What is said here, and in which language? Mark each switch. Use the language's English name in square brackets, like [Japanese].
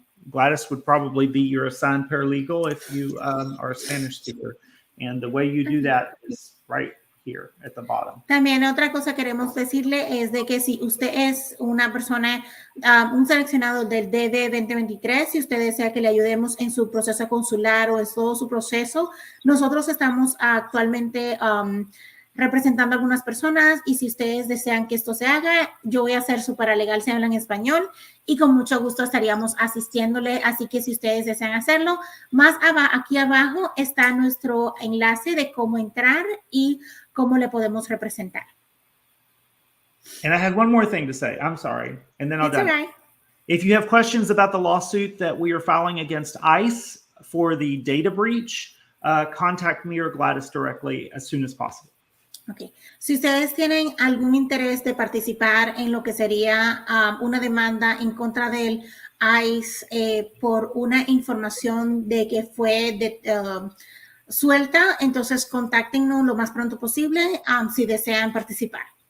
[English] Gladys would probably be your assigned paralegal if you are a Spanish speaker. And the way you do that is right here at the bottom. [Spanish] También otra cosa queremos decirle es de que si usted es una persona, un seleccionado del DV 2023, si usted desea que le ayudemos en su proceso consular o en todo su proceso, nosotros estamos actualmente representando a algunas personas y si ustedes desean que esto se haga, yo voy a ser su paralegal si hablan español y con mucho gusto estaríamos asistiéndole. Así que si ustedes desean hacerlo, aquí abajo está nuestro enlace de cómo entrar y cómo le podemos representar. [English] And I have one more thing to say. I'm sorry. And then I'll done. Right. If you have questions about the lawsuit that we are filing against ICE for the data breach, contact me or Gladys directly as soon as possible. Okay. [Spanish] Si ustedes tienen algún interés de participar en lo que sería una demanda en contra del ICE por una información de que fue suelta, entonces contáctenos lo más pronto posible si desean participar.